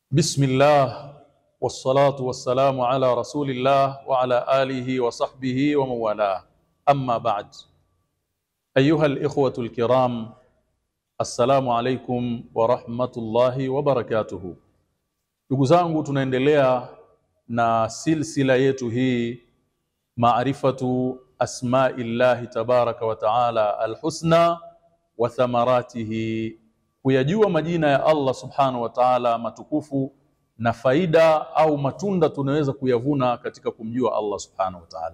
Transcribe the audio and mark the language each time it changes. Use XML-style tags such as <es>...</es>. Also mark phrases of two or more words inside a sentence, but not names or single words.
<ar>بسم الله والصلاة والسلام على رسول الله وعلى آله وصحبه ومن والاه. أما بعد، أيها الإخوة الكرام، السلام عليكم ورحمة الله وبركاته.</ar> <sw>Ndugu zangu, tunaendelea na silsila yetu hii</sw> <ar>معرفة أسماء الله تبارك وتعالى الحسنى وثمراته,</ar> <sw>kuyajua majina ya</sw> <ar>الله سبحانه وتعالى</ar> <sw>matukufu na faida au matunda tunaweza kuyavuna katika kumjua</sw> <ar>الله سبحانه وتعالى.</ar>